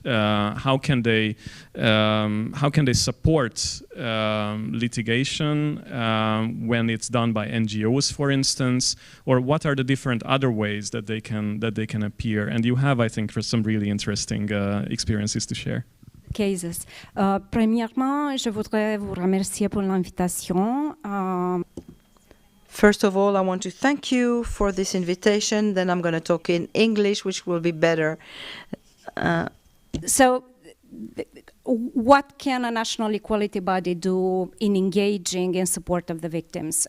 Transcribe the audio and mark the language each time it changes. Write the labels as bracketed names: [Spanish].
[English] How can they support litigation when it's done by NGOs, for instance, or what are the different other ways that they can appear? And you have, I think, some really interesting experiences to share. Cases. [French] Premièrement, je voudrais vous remercier pour l'invitation. [English] First of all, I want to thank you for this invitation. Then I'm going to talk in English, which will be better. So, what can a national equality body do in engaging in support of the victims?